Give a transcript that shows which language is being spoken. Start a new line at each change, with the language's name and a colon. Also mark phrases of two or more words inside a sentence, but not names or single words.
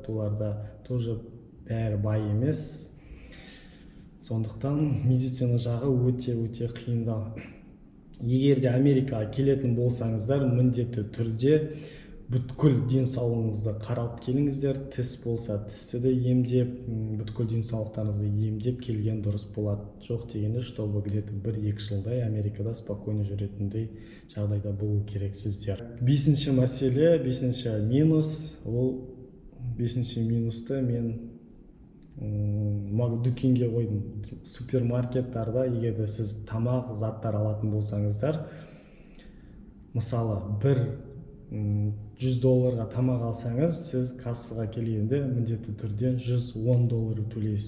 Kazakh: Оларда тоже бәрі бай емес. Сондықтан медицина жағы өте қиындау. Егер де Америкаға келетін болсаңыздар, міндетті түрде бүткіл денсаулығыңызды қаралып келіңіздер. Тіс болса тісті де емдеп, бүткіл денсаулықтарыңызды емдеп келген дұрыс болады. Жоқ дегенде,
Russian: чтобы где-то
Kazakh: 1-2 жылдай Америкада спокойно жүретіндей жағдайда болу керек сіздер. 5-ші мәселе, 5-ші минус. Ол 5-ші минусты мен дүкенге қойдым. Супермаркеттарда егер де сіз тамақ заттар алатын болсаңыздар, мысалы $100 тамақ алсаңыз, сіз кассаға келгенде міндетті түрде $110 төлейсіз.